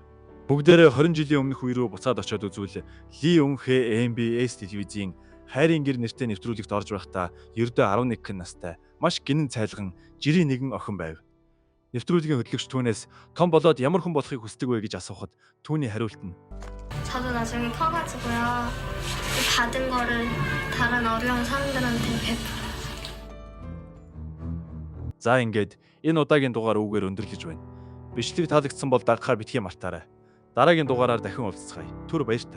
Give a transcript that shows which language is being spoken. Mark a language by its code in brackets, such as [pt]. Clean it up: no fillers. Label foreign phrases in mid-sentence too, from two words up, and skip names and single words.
[mn] Бүгдээрээ 20 жилийн өмнөх үе рүү буцаад очиод үзвэл Ли Өнхэ MBS телевизийн хайрын гэр нэртэй нэвтрүүлэгт орж байхдаа ердөө 11 настай маш гинэн цайлган жирийн нэгэн охин байв. Нэвтрүүлгийн хөтлөгч түүнээс том болоод ямар хүн болохыг хүсдэг вэ гэж асуухад түүний хариулт нь [ko] 저도 나중에 커가지고요. 받은 거를 다른 어려운 사람들한테 베풀어요. [mn] За ингээд энэ удаагийн дугаар үгээр өндөрлөж байна. Бичлэг таалагдсан бол дагахаар битгий мартаарай. Дараагийн дугаараар дахин уулзцгаая. Түр баяртай.